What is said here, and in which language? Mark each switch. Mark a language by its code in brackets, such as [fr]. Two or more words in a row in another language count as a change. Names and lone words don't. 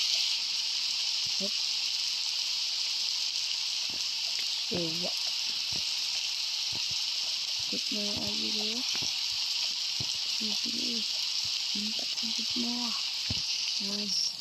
[tl] Iya. Ikut mo yung audio. Sige. Minta ikut mo. Nice.